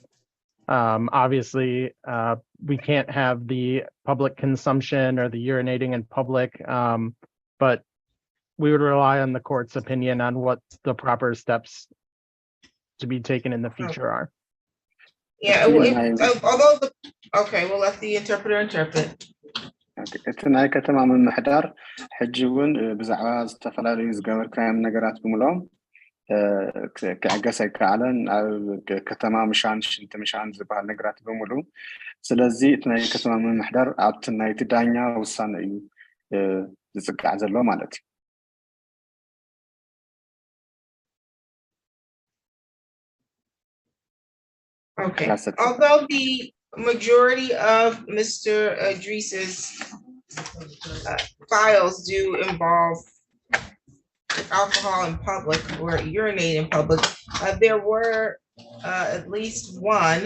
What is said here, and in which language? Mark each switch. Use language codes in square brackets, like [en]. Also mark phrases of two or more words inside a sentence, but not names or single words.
[en] Obviously, we can't have the public consumption or the urinating in public, but we would rely on the court's opinion on what the proper steps to be taken in the future are. Yeah, okay, we'll let the interpreter interpret. [ti] እቲ ናይ ከተማ ምምሕዳር ሕጂ እውን ብዛዕባ ዝተፈላለዩ ዝገበርካዮም ነገራት ብምሎም ክዕገስ ኣይከኣለን ኣብ ከተማ ምሻን ሽንቲ ምሻን ዝበሃል ነገራት ብምሉ ስለዚ እቲ ናይ ከተማ ምምሕዳር ኣብቲ ናይቲ ዳኛ ውሳነ እዩ ዝፅቃዕ ዘሎ ማለት እዩ [en] Okay, although the majority of Mr. Idris's files do involve alcohol in public or urinate in public, there were at least one.